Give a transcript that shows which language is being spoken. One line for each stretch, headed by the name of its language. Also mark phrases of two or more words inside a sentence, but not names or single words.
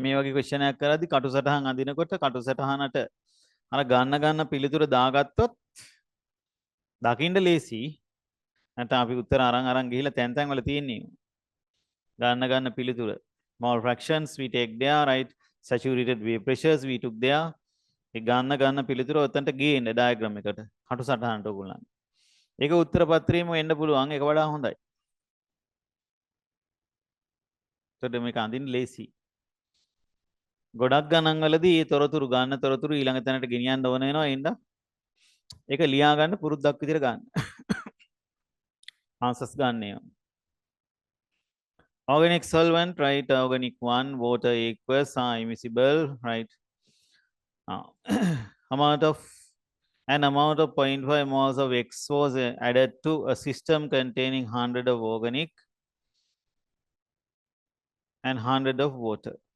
Sinhala: මේ වගේ question එකක් කරද්දි කටු සටහන් අඳිනකොට කටු සටහනට අර ගන්න පිළිතුර දාගත්තොත් දකින්න ලේසි. නැත්නම් අපි උත්තර අරන් ගිහිල්ලා තැන් වල තියෙන්නේ. ගන්න පිළිතුර.
English: Mole fractions we take there, right? Saturated vapor pressures we took there.
Sinhala: ඒ ගන්න පිළිතුර ඔතනට ගේන්න ඩයග්‍රෑම් එකට. කටු සටහනට ඔයගොල්ලන්. ඒක උත්තර පත්‍රයේම වෙන්න පුළුවන්. ඒක වඩා හොඳයි. එතකොට මේක අඳින්න ලේසි. ගොඩක් ගණන් වලදී මේ තොරතුරු ගන්න තොරතුරු ඊළඟ තැනට ගෙනියන්න ඕන වෙනවා. ඒ හින්දා ඒක ලියා ගන්න පුරුද්දක් විදිහට ගන්න. answers ගන්න ඒවා.
English: Organic solvent, right? Organic 1, water aqueous, immiscible, right? Amount of 0.5 moles of X was added to a system containing 100 of organic and 100 of water.